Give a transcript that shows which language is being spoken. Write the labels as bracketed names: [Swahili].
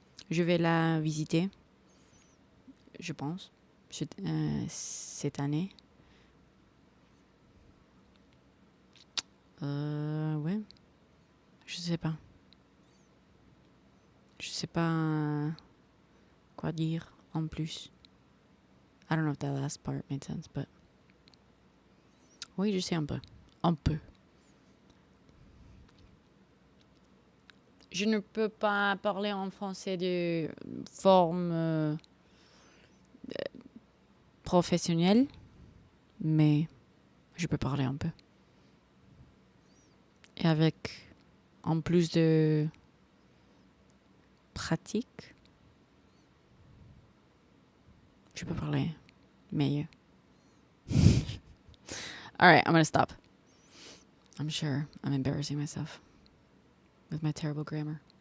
[French] Je vais la visiter, je pense, cette année. Ouais. Je sais pas. Je sais pas quoi dire en plus. [English] I don't know if that last part made sense, but... [French] Oui, je sais un peu. Un peu. Je ne peux pas parler en français de forme professionnelle, mais je peux parler un peu. Et avec, en plus de pratique, je peux parler meilleur. [English] All right, I'm going to stop. I'm sure I'm embarrassing myself with my terrible grammar.